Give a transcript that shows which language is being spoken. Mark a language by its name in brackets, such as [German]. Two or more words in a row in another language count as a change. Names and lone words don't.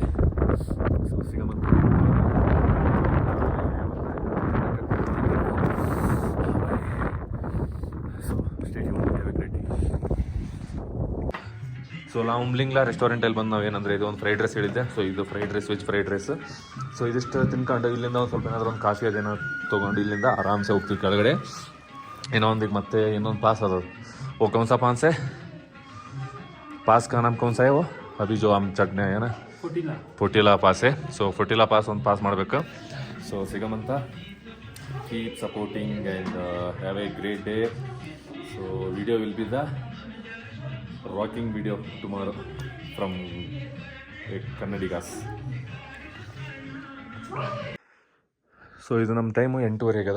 [Kannada] ಸೊ ಸಿಗಮಂತ ಸೊ ನಾವು ಉಮ್ಲಿಂಗ್ಲಾ ರೆಸ್ಟೋರೆಂಟಲ್ಲಿ ಬಂದು ನಾವೇನಂದರೆ ಇದು ಒಂದು [English] fried rice [Kannada] ಹೇಳಿದ್ದೆ. ಸೊ ಇದು [English] fried rice, veg fried rice. [Kannada] ಸೊ ಇದಿಷ್ಟು ತಿನ್ಕೊಂಡು ಇಲ್ಲಿಂದ ಒಂದು ಸ್ವಲ್ಪ ಏನಾದರೂ ಒಂದು ಕಾಫಿ ಅದೇನೋ ತೊಗೊಂಡು ಇಲ್ಲಿಂದ ಆರಾಮ್ಸೆ ಹೋಗ್ತೀವಿ ಕೆಳಗಡೆ. ಇನ್ನೊಂದಿಗೆ ಮತ್ತೆ ಇನ್ನೊಂದು ಪಾಸ್ ಅದ. [Hindi] वो कौन सा पास है? पास का नाम कौन सा है वो? अभी जो हम चढ़ने है ना, फोटिला पास है. [Kannada] ಸೊ ಫೋಟಿಲಾ ಪಾಸ್ ಒಂದು ಪಾಸ್ ಮಾಡಬೇಕು. [English] so Sigamanta keep supporting and have a great day. so video will be the rocking video tomorrow from Kannadigas. [Kannada] ಸೊ ಇದು ನಮ್ಮ ಟೈಮು 8:30 ಆಗದ.